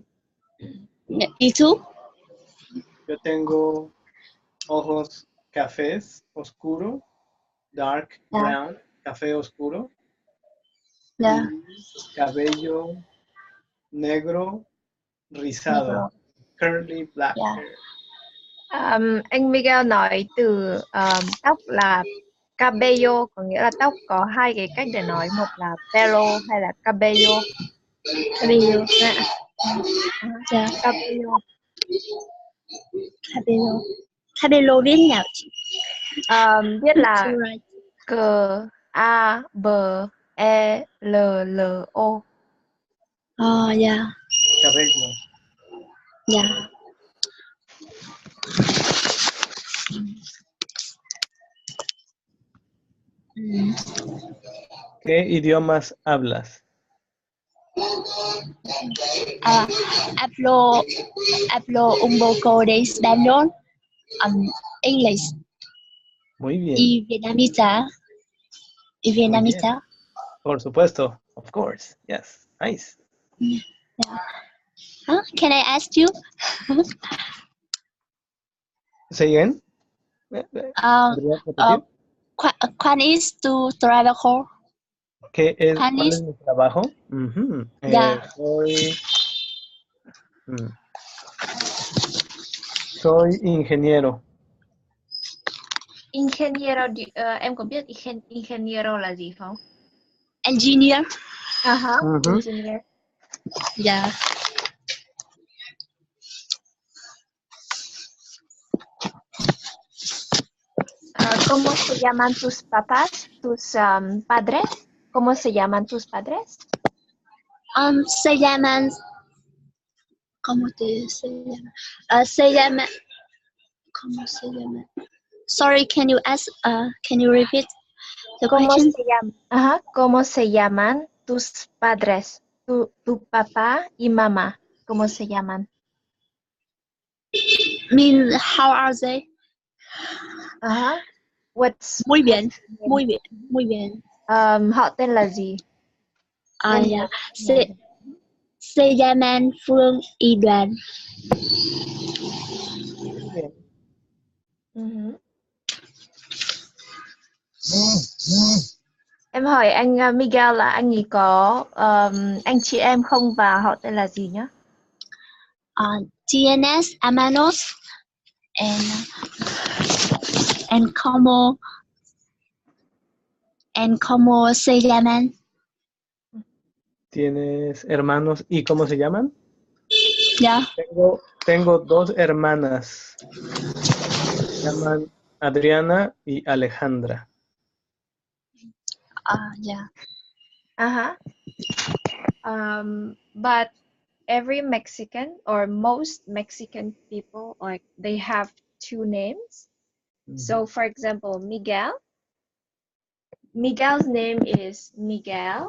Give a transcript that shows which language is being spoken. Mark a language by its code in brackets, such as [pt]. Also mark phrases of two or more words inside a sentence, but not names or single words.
[es] ¿Y tú? Yo tengo ojos cafés oscuro, [en] dark brown, [es] café oscuro, [en] Yeah. [es] y cabello negro rizado, [en] curly black Yeah. hair. [vi] Anh Miguel nói từ tóc là cabello, có nghĩa là tóc, có hai cái cách để nói, một là pelo hay là cabello. [es] Cabello. [en] Yeah. [es] Cabello. Cabello [vi] viết nhỉ? Viết là C A B E L L O. [en] Yeah. [es] Cabello. [en] Yeah. [es] ¿Qué idiomas hablas? Hablo un poco de español, English Muy bien. y vietnamita. Por supuesto. [en] Of course. Yes. Nice. Huh? Can I ask you? Say again. [es] ¿Podrías repetir? ¿Cuál es tu trabajo? ¿Cuál es ¿Cuál es? mi trabajo? Ya. Soy ingeniero. Ingeniero, [vi] em có biết ingeniero là gì không? [en] Engineer. Engineer. Yeah. [es] ¿Cómo se llaman tus papás, tus padres? ¿Cómo se llaman tus padres? Se llaman. ¿Cómo se llama? ¿Cómo se llama? [en] Sorry, can you repeat the question? [es] ¿Cómo se llaman tus padres? Tu papá y mamá, ¿cómo se llaman? [en] Mean, how are they? [es] Muy bien. [vi] Họ tên là gì? [en] Yeah. [es] Se llaman Phương y Đoàn. [vi] Em hỏi anh Miguel là anh ấy có anh chị em không và họ tên là gì nhá? [es] Tienes hermanos and cómo se llaman? ¿Tienes hermanos y cómo se llaman? [en] Yeah. [es] Tengo dos hermanas. Se llaman Adriana y Alejandra. [en] Yeah. But every Mexican or most Mexican people, like they have two names. So for example, Miguel's name is Miguel